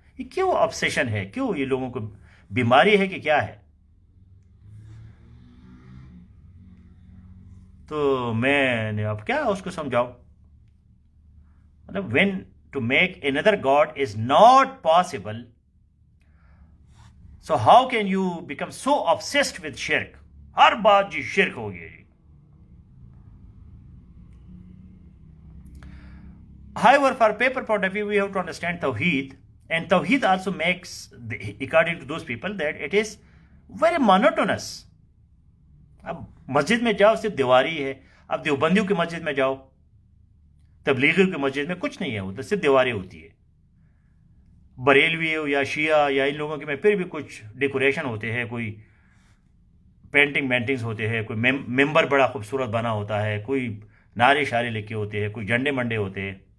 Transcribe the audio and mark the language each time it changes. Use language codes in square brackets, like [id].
[ur] یہ کیوں آبسیشن ہے؟ کیوں یہ لوگوں کو بیماری ہے کہ کیا ہے؟ تو میں نے اب کیا اس کو سمجھاؤں؟ مطلب [en] When to make another God is not possible, so how can you become so obsessed with shirk? [ur] ہر بات جی شرک ہو گیا جی. [en] However, for paper point of view, we have to understand Tawheed. And Tawheed also makes, according to those people, that it is very monotonous. [ur] اب مسجد میں جاؤ صرف دیواری ہے. اب دیوبندیوں کی مسجد میں جاؤ, تبلیغیوں کی مسجد میں کچھ نہیں ہے, ادھر صرف دیواری ہوتی ہے. بریلوی ہو یا شیعہ یا ان لوگوں کے میں پھر بھی کچھ ڈیکوریشن ہوتے ہیں, کوئی پینٹنگز ہوتے ہیں, کوئی ممبر بڑا خوبصورت بنا ہوتا ہے, کوئی نعرے شعرے لکھے ہوتے ہیں, کوئی جھنڈے منڈے ہوتے ہیں.